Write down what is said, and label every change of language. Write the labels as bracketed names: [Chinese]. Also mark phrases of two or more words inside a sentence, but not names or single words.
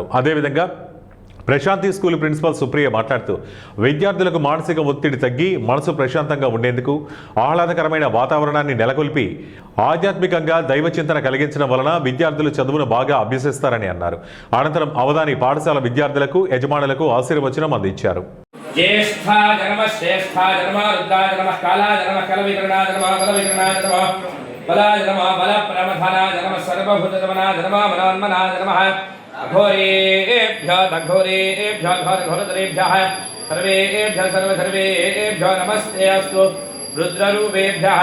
[Telugu] అదేవిధంగా ప్రశాంతి స్కూల్ ప్రిన్సిపల్ సుప్రియ మాట్లాడుతూ విద్యార్థులకు మానసిక ఒత్తిడి తగ్గి మనసు ప్రశాంతంగా ఉండేందుకు ఆహ్లాదకరమైన వాతావరణాన్ని నెలకొల్పి ఆధ్యాత్మికంగా దైవచింతన కలిగించడం వలన విద్యార్థులు చదువును బాగా అభ్యసిస్తారని అన్నారు. అనంతరం అవధాని పాఠశాల విద్యార్థులకు యజమానులకు ఆశీర్వచనం అందించారు. [Sanskrit] ज्येष्ठा जन्म श्रेष्ठा जन्म रुद्रा जन्म काला जन्म कलविकरणा जन्म बलविकरणा जन्म बला जन्म बल प्रमथना जन्म सर्वभूत जन्मना जन्म मनोन्मना जन्म अघोरेभ्यः घोरेभ्यः घोरधरेभ्यः सर्वेभ्यः सर्वधर्मेभ्यः नमस्ते अस्तु रुद्ररूपेभ्यः